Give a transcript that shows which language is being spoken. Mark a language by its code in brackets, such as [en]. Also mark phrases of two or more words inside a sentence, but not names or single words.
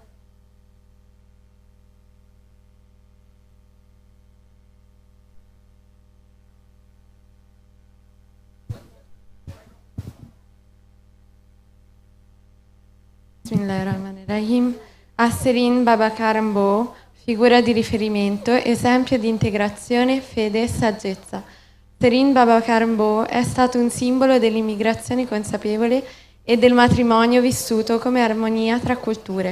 [ar] بسم الله الرحمن الرحيم. [it] A Serigne Babacar Mbow, figura di riferimento, esempio di integrazione, fede e saggezza. Serigne Babacar Mbow è stato un simbolo dell'immigrazione consapevole e del matrimonio vissuto come armonia tra culture.